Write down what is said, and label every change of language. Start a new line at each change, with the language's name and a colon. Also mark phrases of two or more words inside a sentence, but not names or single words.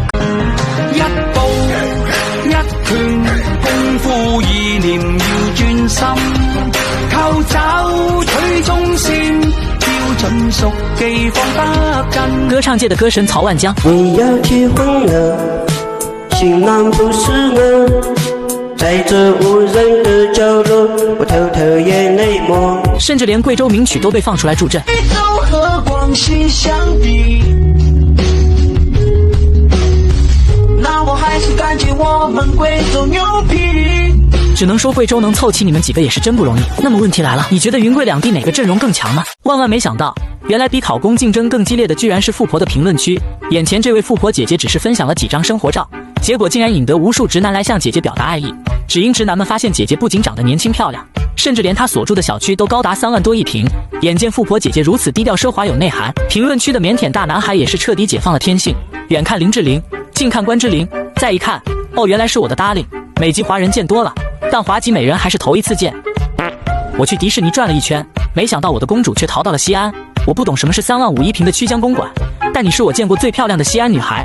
Chinese: 一步一拳，功夫意念要專心。靠找取中線，標準熟記放不跟。歌唱界的歌神曹万江。你要結婚了，新郎不是我，在這無人的角落，我偷偷眼淚抹。甚至連貴州名曲都被放出來助陣。宇宙和廣西相比，那我還是感覺我們貴州牛皮。只能說貴州能湊齊你們幾個也是真不容易。那麼問題來了，你覺得雲貴兩地哪個陣容更強呢？萬萬沒想到，原來比考公競爭更激烈的居然是富婆的評論區。眼前這位富婆姐姐只是分享了幾張生活照，結果竟然引得無數直男來向姐姐表達愛意。只因直男們發現姐姐不僅長得年輕漂亮，甚至連她所住的小區都高達3萬多一平。眼見富婆姐姐如此低調奢華有內涵，評論區的靦腆大男孩也是徹底解放了天性。遠看林志玲，近看關之琳，再一看，哦，原來是我的 darling。美籍華人見多了，但華籍美人還是頭一次見。我去迪士尼轉了一圈，沒想到我的公主卻逃到了西安。我不懂什麼是3萬5一平的曲江公館，但你是我見過最漂亮的西安女孩。